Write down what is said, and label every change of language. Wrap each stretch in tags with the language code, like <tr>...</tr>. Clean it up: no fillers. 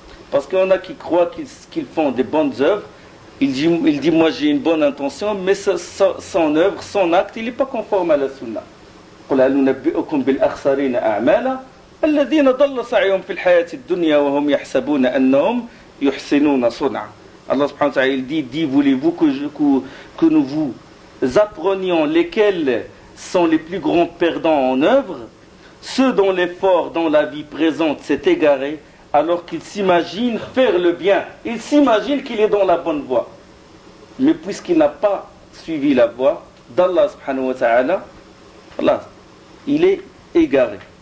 <fr>Parce qu'il y en a qui croient qu'ils font des bonnes œuvres. Il dit moi j'ai une bonne intention, mais son œuvre, son acte, il n'est pas conforme à la sunna.</fr> <ar>قل هل ننبئكم بالأخسرين أعمالا الذين ضل سعيهم في الحياة الدنيا وهم يحسبون أنهم يحسنون صنعا.</ar> <fr>Allah subhanahu wa ta'ala, il dit voulez-vous que nous vous apprenions lesquels sont les plus grands perdants en œuvre? Ceux dont l'effort dans la vie présente s'est égaré, alors qu'il s'imagine faire le bien. Il s'imagine qu'il est dans la bonne voie. Mais puisqu'il n'a pas suivi la voie d'Allah subhanahu wa ta'ala, Allah, il est égaré.</fr>